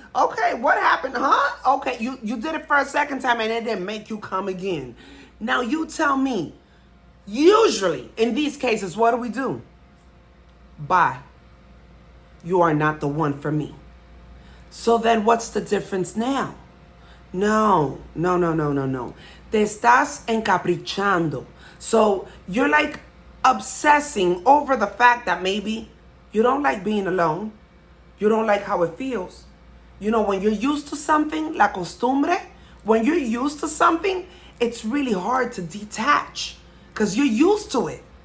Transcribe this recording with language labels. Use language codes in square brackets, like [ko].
[en] Okay, what happened, huh? Okay, you did it for a second time and it didn't make you come again. Now you tell me, usually in these cases, what do? Bye. You are not the one for me. So then what's the difference now? No. [es] Te estás encaprichando. [en] So you're like obsessing over the fact that maybe you don't like being alone. You don't like how it feels. You know, when you're used to something, [es] la costumbre, [en] when you're used to something, it's really hard to detach because you're used to it.